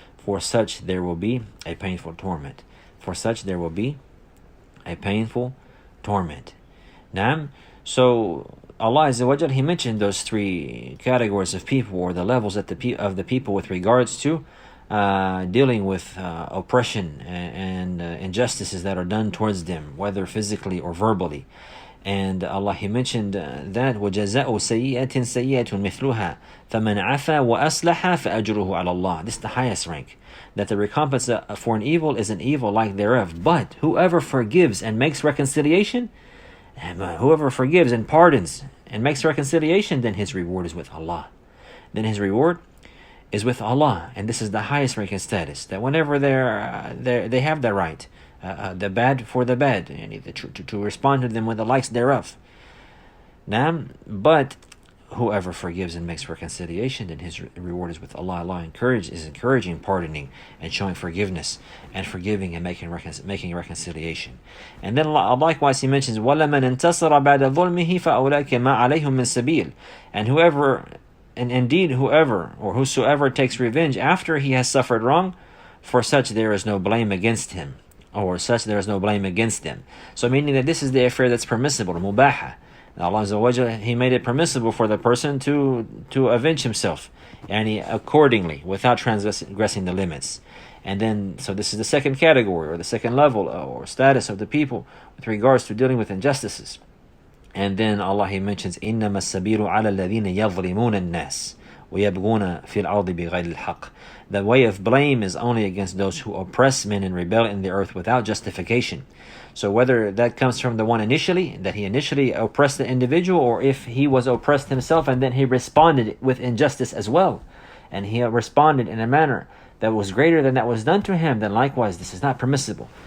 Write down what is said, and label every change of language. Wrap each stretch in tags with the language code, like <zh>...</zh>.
<en>For such there will be a painful torment. For such there will be a painful torment. Now, so Allah Azza wa Jal, He mentioned those three categories of people, or the levels of the people with regards to dealing with oppression and injustices that are done towards them, whether physically or verbally. And Allah, He mentioned that</en> <ar>وَجَزَاءُ سَيِّئَةٍ سَيِّئَةٌ مِثْلُهَا فَمَنْ عَفَا وَأَصْلَحَ فَأَجْرُهُ عَلَى اللَّهِ.</ar> <en>This is the highest rank, that the recompense for an evil is an evil like thereof. But whoever forgives and makes reconciliation, whoever forgives and pardons and makes reconciliation, then his reward is with Allah. Then his reward is with Allah. And this is the highest rank and status, that whenever they have the right, the bad for the bad, and to respond to them with the likes thereof. Now, but whoever forgives and makes reconciliation, then his reward is with Allah. Allah is encouraging pardoning and showing forgiveness, and forgiving and making reconciliation. And then likewise He mentions</en> <ar>وَلَمَنْ انْتَصَرَ بَعْدَ ظُلْمِهِ فَأُولَٰئِكَ مَا عَلَيْهِمْ مِنْ سَبِيلٍ.</ar> <en>And indeed whoever or whosoever takes revenge after he has suffered wrong, for such there is no blame against him, or such there is no blame against them. So meaning that this is the affair that's permissible, mubaha. Allah Azza wa Jalla, He made it permissible for the person to avenge himself, and accordingly, without transgressing the limits. And then, so this is the second category, or the second level, or status of the people with regards to dealing with injustices. And then Allah, He mentions</en> <ar>إِنَّمَا السَّبِيلُ عَلَى الَّذِينَ يَظْلِمُونَ النَّاسِ وَيَبْغُونَ فِي الْأَرْضِ بِغَيْرِ الْحَقِّ.</ar> <en>The way of blame is only against those who oppress men and rebel in the earth without justification. So whether that comes from the one initially, that he initially oppressed the individual, or if he was oppressed himself and then he responded with injustice as well, and he responded in a manner that was greater than that was done to him, then likewise this is not permissible.</en>